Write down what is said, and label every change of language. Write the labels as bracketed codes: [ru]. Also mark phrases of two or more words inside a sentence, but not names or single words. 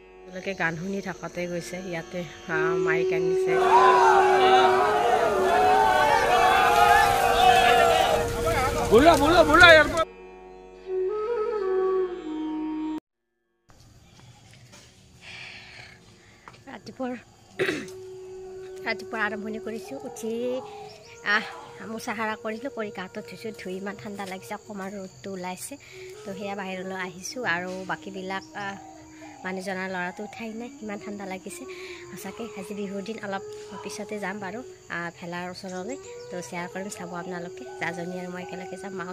[as] লোকে গান শুনি থাকতে গৈছে ইয়াতে মাইক আনিছে [hi] बोला बोला बोला यार [as] ৰাতিপুৱা আৰম্ভণি কৰিছোঁ উঠি মোচাহাৰা কৰিলোঁ কৰি গাটো ধুইছোঁ ধুই ইমান ঠাণ্ডা লাগিছে অকণমান ৰ'দটো ওলাইছে তো সেয়া বাহিৰলৈ আহিছোঁ আৰু বাকীবিলাক মানুহজনৰ ল'ৰাটো উঠাই নাই ইমান ঠাণ্ডা লাগিছে সঁচাকৈ আজি বিহুৰ দিন অলপ পিছতে যাম বাৰু ভেলাৰ ওচৰলৈ তো শ্বেয়াৰ কৰিম চাব আপোনালোকে জাজনী আৰু মই একেলগে যাম মাও